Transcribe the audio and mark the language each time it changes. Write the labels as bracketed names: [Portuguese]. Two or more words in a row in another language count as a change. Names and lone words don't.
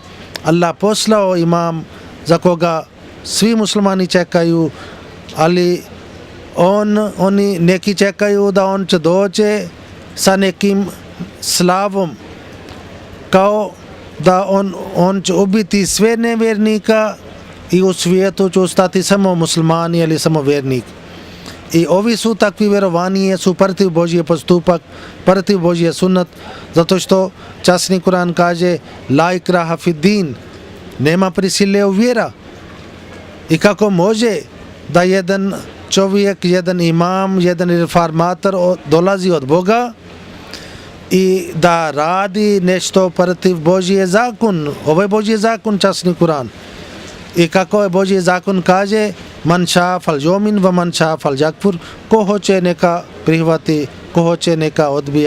[Bosnian] Allah poslao imam za koga svi muslimani čekaju, ali oni neki čekaju da on će doći sa nekim slavom, kao da on će ubiti sve nevjernika i u svijetu će ostati samo muslimani ili samo vjernik. I ovi su takvi vjerovanje, su protiv Božje postupak, protiv Božje sunnet, zato što časni Kur'an kaže [Arabic] لا إكراه في الدين, [Bosnian] nema prisile u vjera. I kako može da jedan čovjek, jedan imam, jedan reformator dolazi od Boga i da radi nešto protiv Božje zakon. Ovo je Božje zakon, časni Kur'an. I kako je Božji zakon kaže [Arabic] من شاء فليؤمن ومن شاء فليكفر, [Bosnian] ko hoće neka prihvati, ko hoće neka odbija.